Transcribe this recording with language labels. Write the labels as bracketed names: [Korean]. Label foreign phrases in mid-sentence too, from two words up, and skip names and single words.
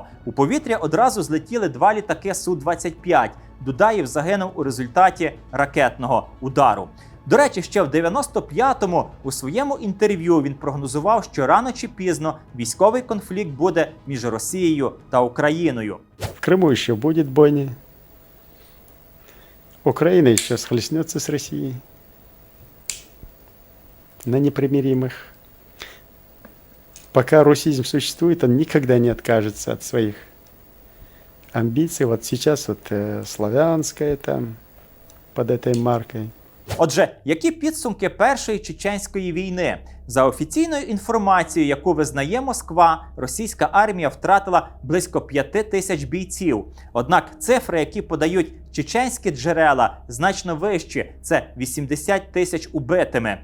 [Ukrainian] У повітря одразу злетіли 2 літаки Су-25. Дудаєв загинув у результаті ракетного удару. До речі, ще в 95-му у своєму інтерв'ю він прогнозував, що рано чи пізно військовий конфлікт буде між Росією та Україною. В Криму ще буде бойня. [Russian] Украина еще схлестнется с Россией на непримиримых. Пока русизм существует, он никогда не откажется от своих амбиций. Вот сейчас вот славянская там под этой маркой. [Ukrainian] Отже, які підсумки Першої чеченської війни? За офіційною інформацією, яку визнає Москва, російська армія втратила близько 5000 бійців. Однак цифри, які подають чеченські джерела, значно вищі – це 80 тисяч убитими.